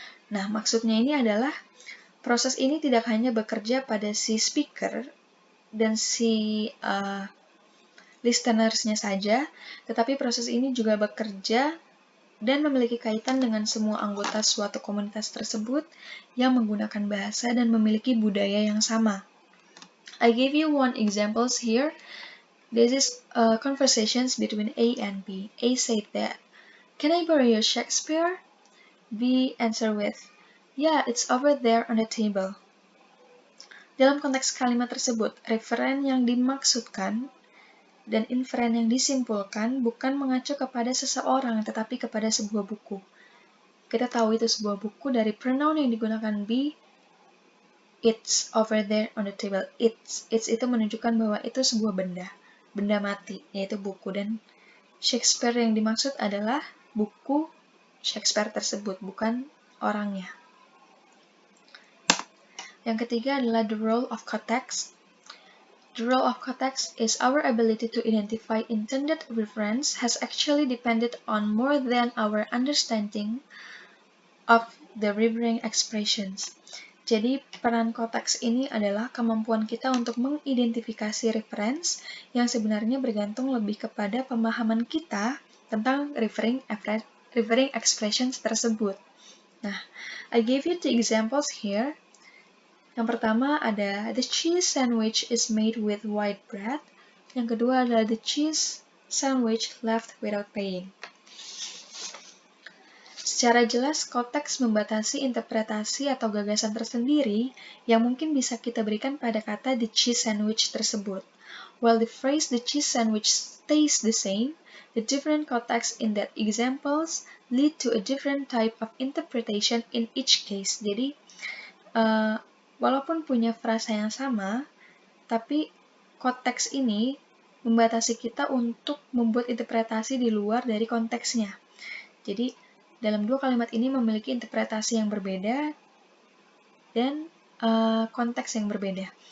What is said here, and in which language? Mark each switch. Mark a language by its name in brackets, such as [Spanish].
[Indonesian] Nah, maksudnya ini adalah proses ini tidak hanya bekerja pada si speaker dan si listeners-nya saja, tetapi proses ini juga bekerja dan memiliki kaitan dengan semua anggota suatu komunitas tersebut yang menggunakan bahasa dan memiliki budaya yang sama. [English] I gave you one examples here. This is conversations between A and B. A said that, "Can I borrow your Shakespeare?" B answered with, "Yeah, it's over there on the table." [Indonesian] Dalam konteks kalimat tersebut, referen yang dimaksudkan dan inferen yang disimpulkan bukan mengacu kepada seseorang, tetapi kepada sebuah buku. Kita tahu itu sebuah buku dari pronoun yang digunakan be, [English] it's over there on the table. [Indonesian] It's itu menunjukkan bahwa itu sebuah benda mati, yaitu buku. Dan Shakespeare yang dimaksud adalah buku Shakespeare tersebut, bukan orangnya. Yang ketiga adalah [English] the role of context. The role of context is our ability to identify intended reference has actually depended on more than our understanding of the referring expressions. [Indonesian] Jadi, peran konteks ini adalah kemampuan kita untuk mengidentifikasi reference yang sebenarnya bergantung lebih kepada pemahaman kita tentang referring expressions tersebut. [English] Nah, I gave you the examples here. [Indonesian] Yang pertama ada [English] the cheese sandwich is made with white bread. [Indonesian] Yang kedua adalah [English] the cheese sandwich left without paying. [Indonesian] Secara jelas, konteks membatasi interpretasi atau gagasan tersendiri yang mungkin bisa kita berikan pada kata the cheese sandwich tersebut. [English] While the phrase the cheese sandwich stays the same, the different context in that examples lead to a different type of interpretation in each case. [Indonesian] Jadi, walaupun punya frasa yang sama, tapi konteks ini membatasi kita untuk membuat interpretasi di luar dari konteksnya. Jadi, dalam dua kalimat ini memiliki interpretasi yang berbeda dan konteks yang berbeda.